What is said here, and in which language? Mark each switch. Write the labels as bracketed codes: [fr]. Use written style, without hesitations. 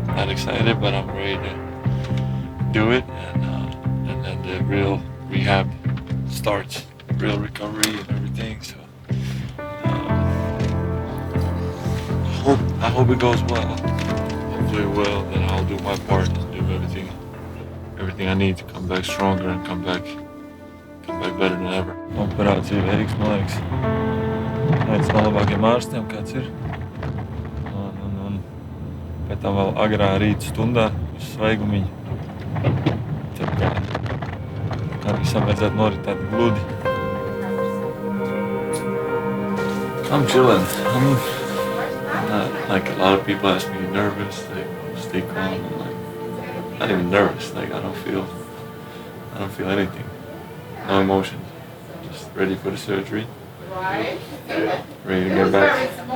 [en] Not excited, but I'm ready to do it. And then the real rehab starts, real recovery and everything. So I hope it goes well. Hopefully it will. Then I'll do my part and do everything I need to come back stronger and come back better than ever. [lv] Operācija veiks, man liekas. Viens no labākajiem ārstiem, kāds ir. Un pēc tam vēl agrā rīta stundā uz svaigumiņu. Tā kā visam vajadzētu noritēt gludi. [en] I'm chilling. I'm not, like a lot of people ask me, nervous, like stay calm. I'm like, not even nervous. Like I don't feel anything. No emotions. Just ready for the surgery. Ready to get back.